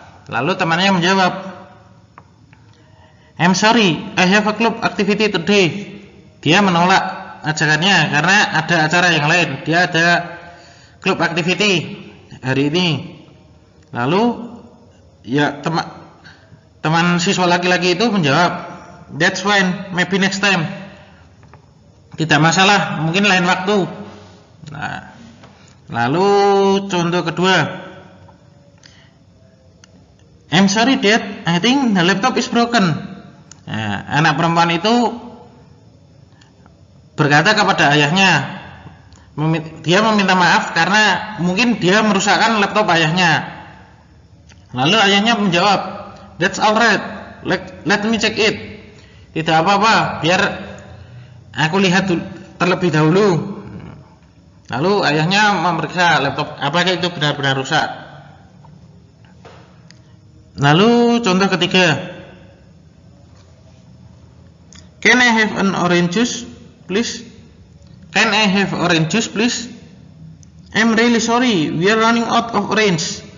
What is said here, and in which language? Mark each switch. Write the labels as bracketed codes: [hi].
[id] Lalu temannya menjawab, [en] I'm sorry, I have a club activity today. [id] Dia menolak ajakannya karena ada acara yang lain. Dia ada club activity hari ini. Lalu ya teman siswa laki-laki itu menjawab, [en] that's fine, maybe next time. [id] Tidak masalah, mungkin lain waktu. Nah, lalu contoh kedua, [en] I'm sorry Dad, I think the laptop is broken. [id] Nah, anak perempuan itu berkata kepada ayahnya, dia meminta maaf karena mungkin dia merusakkan laptop ayahnya. Lalu ayahnya menjawab, [en] that's alright, let me check it. [id] Tidak apa-apa, biar aku lihat terlebih dahulu. Lalu ayahnya memeriksa laptop, apakah itu benar-benar rusak. Lalu contoh ketiga, [en] Can I have an orange juice, please? Can I have orange juice, please? I'm really sorry, we are running out of orange.